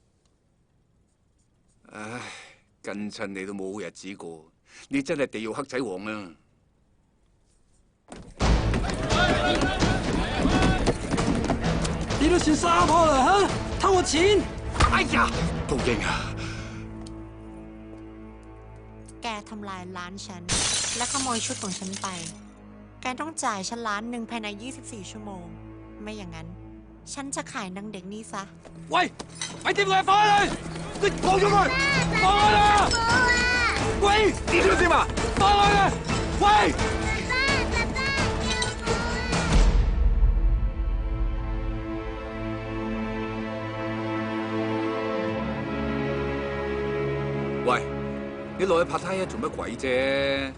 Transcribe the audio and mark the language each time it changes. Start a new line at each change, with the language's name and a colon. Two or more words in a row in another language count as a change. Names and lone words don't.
Cantonese: 唉，跟親你都冇好日子過，你真係地獄黑仔王啊！你都算沙婆啦嚇，偷我錢！哎呀，報應啊！
Thai: แกทำลายร้านฉันและขโมยชุดของฉันไปแกต้องจ่ายฉัน1,000,000ภายใน24 ชั่วโมงไม่อย่างนั้นฉันจะขายนางเด็กนี้ซะ
Cantonese: 喂，咪掂佢放開佢！你放咗佢！放開啦！喂，你條線啊！放開佢！喂！喂，你落去拍胎一做乜鬼啫？